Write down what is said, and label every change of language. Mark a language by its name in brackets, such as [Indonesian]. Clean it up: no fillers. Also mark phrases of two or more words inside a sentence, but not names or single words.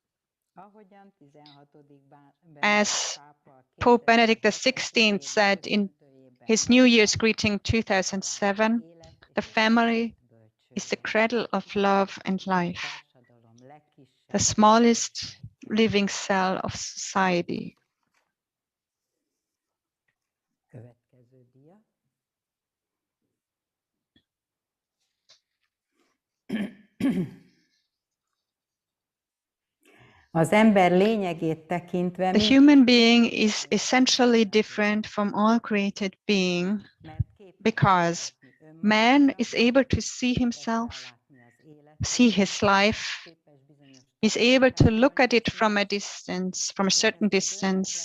[English] As Pope Benedict XVI said in his New Year's greeting 2007, the family is the cradle of love and life, the smallest living cell of society. [Hungarian] Az ember lényegét tekintve [English] The human being is essentially different from all created being because man is able to see himself, see his life, is able to look at it from a distance, from a certain distance.